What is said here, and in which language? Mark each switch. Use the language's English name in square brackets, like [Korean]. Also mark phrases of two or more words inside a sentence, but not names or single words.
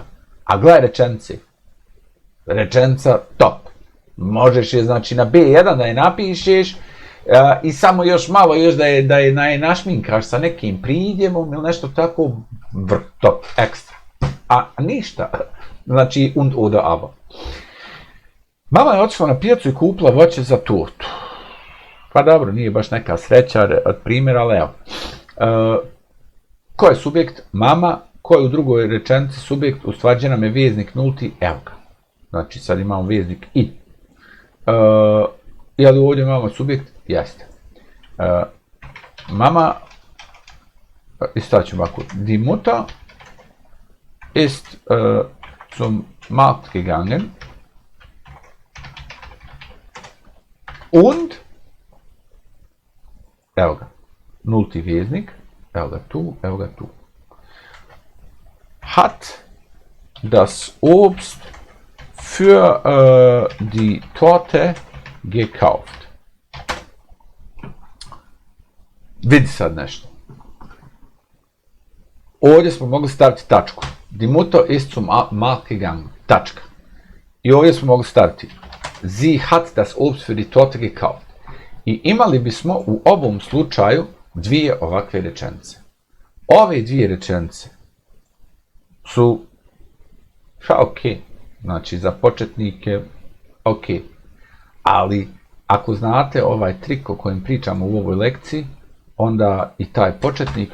[Bosnian] A gledaj rečenice. Rečenica top. Možeš je znači na B1 da je napišeš i samo još malo da je našminkaš sa nekim pridjevom ili nešto tako top, ekstra. A ništa. Znači [German] und oder aber. [Bosnian] Mama je otišla na pijacu i kupila voće za tortu. Pa dobro, nije baš neka sreća od primjera, ali evo. Ko je subjekt? Mama. Ko je u drugoj rečenici subjekt? Ustvrđen nam je veznik nulti, evo ga. Znači sad imamo veznik i. Je li ovdje imamo subjekt? Jeste. Mama, istaćemo ovako, [German] die Mutter ist zum Markt gegangen und, [Bosnian] evo ga, nulti veznik, evo ga tu, [German] hat das Obst für die Torte gekauft. [Bosnian] Vidi sad nešto. Ovdje smo mogli staviti tačku. [German] Die Mutter ist zum Markt gegangen. [Bosnian] Tačka. I ovdje smo mogli staviti [German] Sie hat das Obst für die Torte gekauft. [Bosnian] I imali bismo u ovom slučaju dvije ovakve rečenice. Ove dvije rečenice su ok. Znači, za početnike, ok. Ali, ako znate ovaj trik o kojem pričamo u ovoj lekciji, onda i taj početnik,